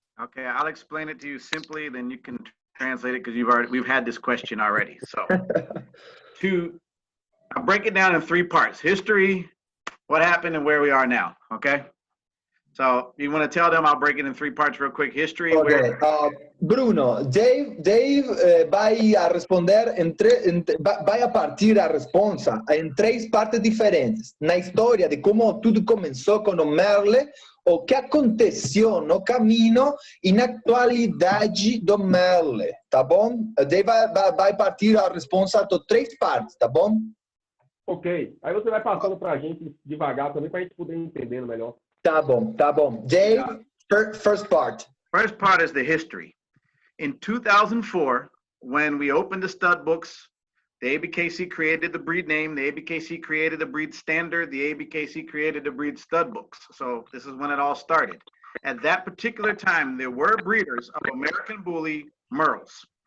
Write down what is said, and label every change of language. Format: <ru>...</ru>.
<en>Okay, I'll explain it to you simply, then you can translate it because we've had this question already. So I'll break it down in three parts: history, what happened, and where we are now. Okay. So you want to tell them? I'll break it in three parts real quick. History. Okay.</en> <pt>Bruno, Dave vai a responder vai a partir a resposta em três partes diferentes. Na história de como tudo começou com o Merle, o que aconteceu no caminho e na atualidade do Merle, tá bom? Dave vai partir a resposta de três partes, tá bom? Ok. Aí você vai passando para a gente devagar também para a gente poder entender melhor. Tá bom. Dave,</pt> <en>first part. First part is the history. In 2004, when we opened the stud books, the ABKC created the breed name, the ABKC created the breed standard, the ABKC created the breed stud books. So this is when it all started. At that particular time, there were breeders of American Bully Merles.</en>